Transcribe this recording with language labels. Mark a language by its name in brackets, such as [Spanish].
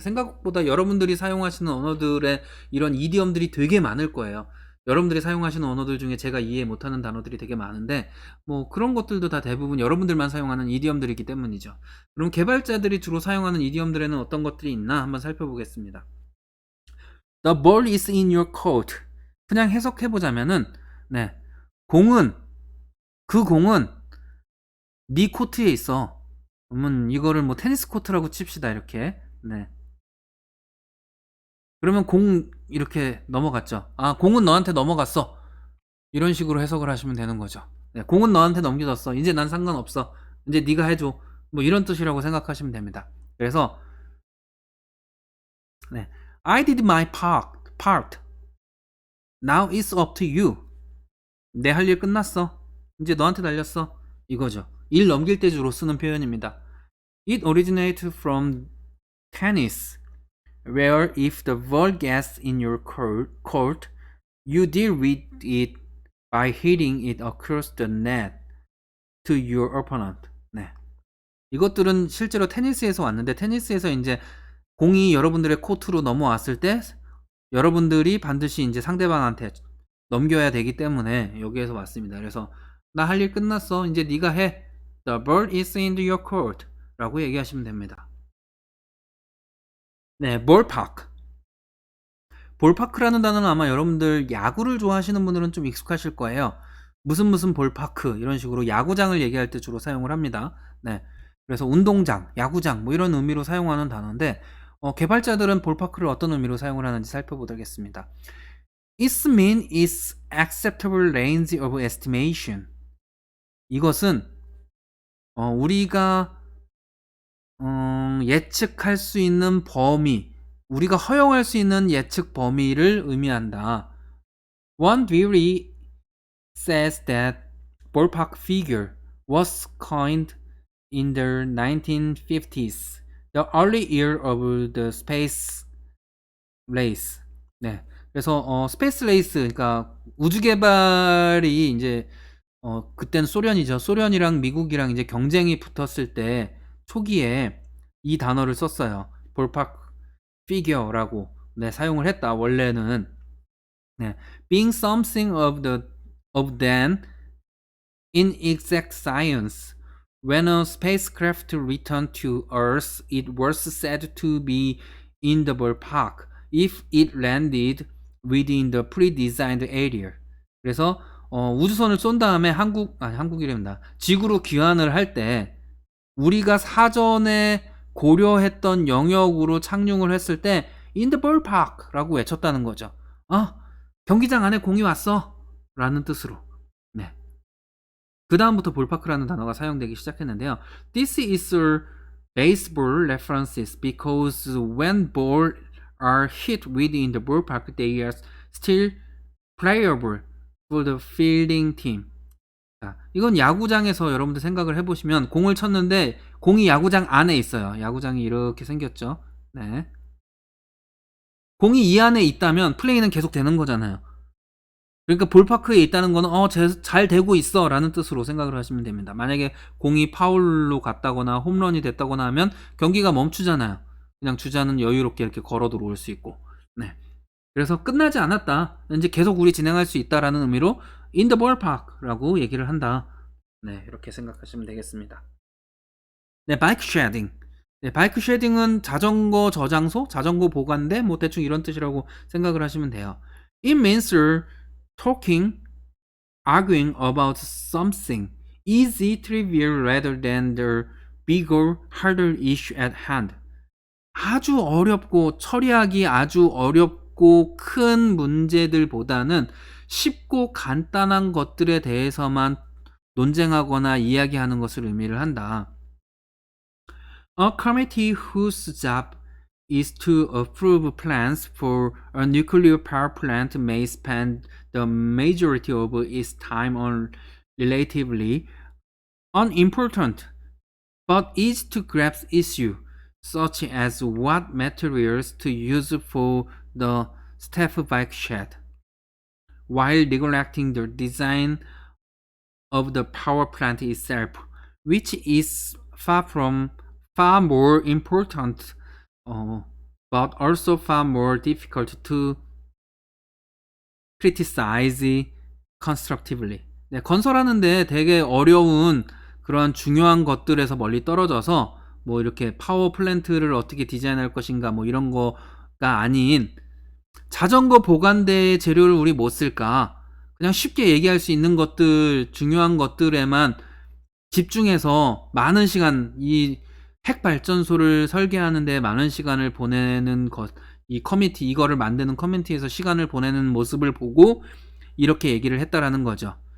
[Korean] 생각보다 여러분들이 사용하시는 언어들의 이런 이디엄들이 되게 많을 거예요. 여러분들이 사용하시는 언어들 중에 제가 이해 못하는 단어들이 되게 많은데 뭐 그런 것들도 다 대부분 여러분들만 사용하는 이디엄들이기 때문이죠. 그럼 개발자들이 주로 사용하는 이디엄들에는 어떤 것들이 있나 한번 살펴보겠습니다. [English] The ball is in your court. [Korean] 그냥 해석해보자면은 네, 공은 그 공은 네 코트에 있어. 그러면 이거를 뭐 테니스 코트라고 칩시다 이렇게. 네. 그러면 공 이렇게 넘어갔죠. 아, 공은 너한테 넘어갔어. 이런 식으로 해석을 하시면 되는 거죠. 네, 공은 너한테 넘겨졌어. 이제 난 상관없어. 이제 네가 해줘. 뭐 이런 뜻이라고 생각하시면 됩니다. 그래서 네, [English] I did my part. Now it's up to you. [Korean] 내 할 일 끝났어. 이제 너한테 달렸어. 이거죠. 일 넘길 때 주로 쓰는 표현입니다. [English] It originates from tennis, where if the ball gets in your court, you deal with it by hitting it across the net to your opponent. [Korean] 네. 이것들은 실제로 테니스에서 왔는데 테니스에서 이제 공이 여러분들의 코트로 넘어왔을 때 여러분들이 반드시 이제 상대방한테 넘겨야 되기 때문에 여기에서 왔습니다. 그래서 나 할 일 끝났어. 이제 네가 해. [English] The ball is in your court. [Korean] 라고 얘기하시면 됩니다. 네, ballpark. 볼파크라는 단어는 아마 여러분들 야구를 좋아하시는 분들은 좀 익숙하실 거예요. 무슨 볼파크 이런 식으로 야구장을 얘기할 때 주로 사용을 합니다. 네, 그래서 운동장, 야구장 뭐 이런 의미로 사용하는 단어인데 개발자들은 볼파크를 어떤 의미로 사용을 하는지 살펴보겠습니다. [English] Its mean is acceptable range of estimation. [Korean] 이것은 우리가 예측할 수 있는 범위, 우리가 허용할 수 있는 예측 범위를 의미한다. [English] One theory says that ballpark figure was coined in the 1950s, the early year of the space race. [Korean] 네, 그래서 스페이스 레이스, 그러니까 우주 개발이 이제 그때는 소련이죠. 소련이랑 미국이랑 이제 경쟁이 붙었을 때 초기에 이 단어를 썼어요. 볼팍 피겨라고 네, 사용을 했다. 원래는 네, [English] being something of then inexact science. When a spacecraft returned to Earth, it was said to be in the ballpark if it landed within the pre-designed area. [Korean] 그래서 우주선을 쏜 다음에 한국이랍니다. 지구로 귀환을 할 때 우리가 사전에 고려했던 영역으로 착륙을 했을 때 [English] in the ballpark [Korean] 라고 외쳤다는 거죠. 경기장 안에 공이 왔어 라는 뜻으로. 네. 그 다음부터 볼파크라는 단어가 사용되기 시작했는데요. [English] This is a baseball references because when balls are hit within the ballpark, they are still playable for the fielding team. [Korean] 자, 이건 야구장에서 여러분들 생각을 해보시면 공을 쳤는데 공이 야구장 안에 있어요. 야구장이 이렇게 생겼죠. 네. 공이 이 안에 있다면 플레이는 계속 되는 거잖아요. 그러니까 볼파크에 있다는 거는 잘 되고 있어 라는 뜻으로 생각을 하시면 됩니다. 만약에 공이 파울로 갔다거나 홈런이 됐다거나 하면 경기가 멈추잖아요. 그냥 주자는 여유롭게 이렇게 걸어 들어올 수 있고. 네. 그래서 끝나지 않았다. 이제 계속 우리 진행할 수 있다라는 의미로 [English] in the ballpark [Korean] 라고 얘기를 한다. 네, 이렇게 생각하시면 되겠습니다. 네, 바이크 쉐딩. 네, 바이크 쉐딩은 자전거 저장소, 자전거 보관대, 뭐 대충 이런 뜻이라고 생각을 하시면 돼요. [English] It means talking, arguing about something easy, trivial rather than the bigger, harder issue at hand. [Korean] 아주 어렵고 처리하기 아주 어렵고 큰 문제들보다는 쉽고 간단한 것들에 대해서만 논쟁하거나 이야기하는 것을 의미를 한다. [English] A committee whose job is to approve plans for a nuclear power plant may spend the majority of its time on relatively unimportant but easy to grasp issue such as what materials to use for the staff bike shed, while neglecting the design of the power plant itself, which is far more important, but also far more difficult to criticize constructively. [Korean] 네, 건설하는데 되게 어려운 그런 중요한 것들에서 멀리 떨어져서 뭐 이렇게 파워 플랜트를 어떻게 디자인할 것인가 뭐 이런 거가 아닌 자전거 보관대의 재료를 우리 못 쓸까? 그냥 쉽게 얘기할 수 있는 것들, 중요한 것들에만 집중해서 많은 시간, 이 핵발전소를 설계하는데 많은 시간을 보내는 것, 이 커뮤니티, 이거를 만드는 커뮤니티에서 시간을 보내는 모습을 보고 이렇게 얘기를 했다라는 거죠.